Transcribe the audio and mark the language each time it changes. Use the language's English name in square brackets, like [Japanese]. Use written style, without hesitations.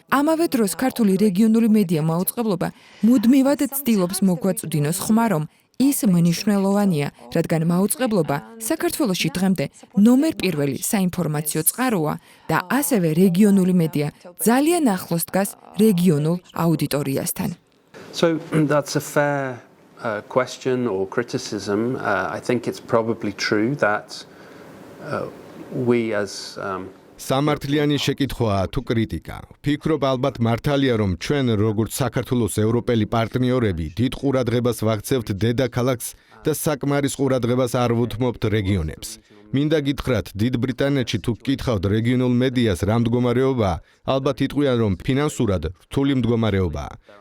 [Georgian] ამავე დროს ქართული რეგიონული მედია მაუწყებლობა მუდმივად ცდილობს მოგვაწვდინოს ხმა, რომ ის მნიშვნელოვანია, რადგან მაუწყებლობა საქართველოში დღემდე ნომერ პირველი საინფორმაციო წყაროა და ასევე რეგიონული მედია ძალიან ახლოს დგას რეგიონულ აუდიტორიასთან. [English] So that's a fair question or criticism. I think it's probably true that we as [Georgian] სამართლიანი შეკითხვაა თუ კრიტიკა. ვფიქრობ, ალბათ მართალია, რომ ჩვენ როგორც საქართველოს ევროპელი პარტნიორები დიდ ყურადღებას ვაქცევთ დედაქალაქს და საკმარის ყურადღებას არ ვუთმობთ რეგიონებს. მინდა გითხრათ, დიდ ბრიტანეთში თუ გკითხავთ რეგიონულ მედიას რა მდგომარეობაა, ალბათ იტყვიან, რომ ფინანსურად რთული მდგომარეობაა.